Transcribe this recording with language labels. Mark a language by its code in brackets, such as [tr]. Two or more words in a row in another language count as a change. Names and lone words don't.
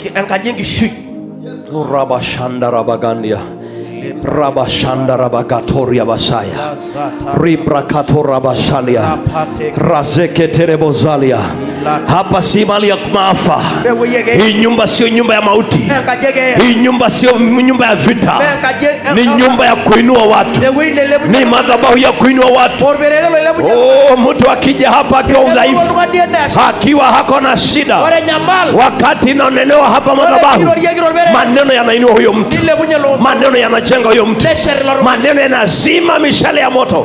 [sw] Rabashanda Rabagandia, Rabashanda Rabagatoria Basaya, Ribrakato Rabashalia, Razeke Terebozalia. Hapa si mali ya maafa. Hii nyumba sio nyumba ya mauti. Hii nyumba sio nyumba ya vita. Ni nyumba ya kuinua watu. Ni madhabahu ya kuinua watu. Oh, mtu akija hapa akiwa udhaifu, akiwa hako na shida, wakati inanenewa hapa madhabahu, maneno yanainua huyo mtu, maneno yanajenga huyo mtu, maneno yanazima mishale ya moto.